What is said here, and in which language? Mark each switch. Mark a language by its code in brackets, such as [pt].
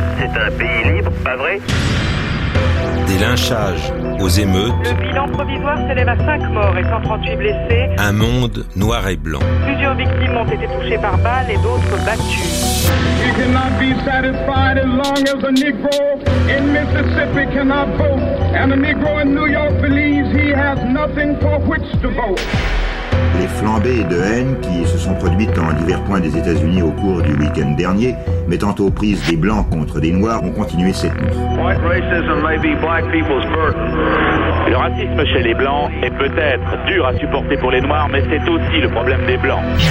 [fr] C'est un pays libre, pas vrai? Des lynchages aux émeutes. Le bilan provisoire s'élève à 5 morts et 138 blessés. Un monde noir et blanc. Plusieurs victimes ont été touchées par balles et d'autres battues. [en] You cannot be satisfied as long as a Negro in Mississippi cannot vote. And a Negro in New York believes he has nothing for which to vote. [fr] Les flambées de haine qui se sont produites en divers points des États-Unis au cours du week-end dernier, mettant aux prises des blancs contre des noirs, ont continué cette nuit. Le racisme chez les blancs est peut-être dur à supporter pour les noirs, mais c'est aussi le problème des blancs.